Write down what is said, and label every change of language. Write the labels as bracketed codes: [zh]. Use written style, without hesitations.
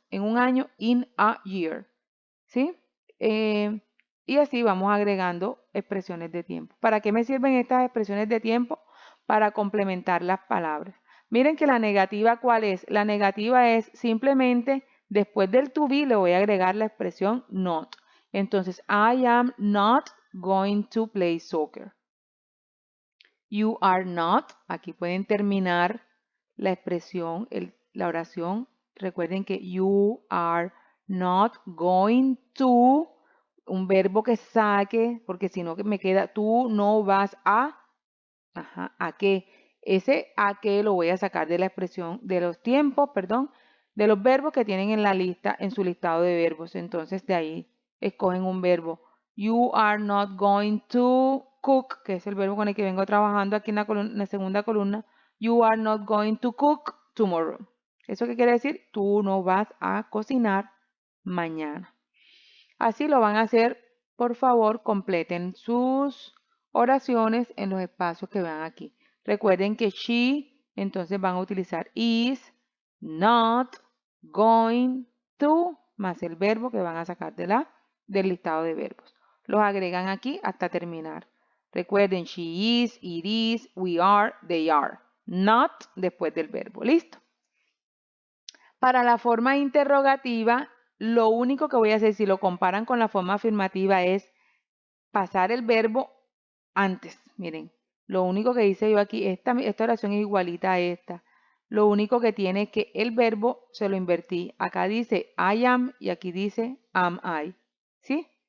[es] En un año, [en] in a year. [es] ¿Sí? Eh, y así vamos agregando expresiones de tiempo. ¿Para qué me sirven estas expresiones de tiempo? Para complementar las palabras. Miren que la negativa, ¿cuál es? La negativa es simplemente después del to be le voy a agregar la expresión not. [en] Entonces, I am not going to play soccer. You are not. [es] Aquí pueden terminar la expresión, la oración. Recuerden que [en] you are not going to, [es] un verbo que saque, porque si no me queda, tú no vas a, ajá, ¿a qué? Ese a qué lo voy a sacar de la expresión, de los tiempos, perdón, de los verbos que tienen en la lista, en su listado de verbos. Entonces de ahí escogen un verbo. [en] You are not going to cook, [es] que es el verbo con el que vengo trabajando aquí en la segunda columna. [en] You are not going to cook tomorrow. [es] ¿Eso qué quiere decir? Tú no vas a cocinar mañana. Así lo van a hacer. Por favor, completen sus oraciones en los espacios que vean aquí. Recuerden que she, entonces van a utilizar is, not, going, to, más el verbo que van a sacar del listado de verbos. Los agregan aquí hasta terminar. Recuerden, [en] she is, it is, we are, they are. [es] Not después del verbo. ¿Listo? Para la forma interrogativa, lo único que voy a hacer si lo comparan con la forma afirmativa es pasar el verbo antes. Miren, lo único que hice yo aquí, esta oración es igualita a esta. Lo único que tiene es que el verbo se lo invertí. Acá dice I am y aquí dice am I. ¿Sí?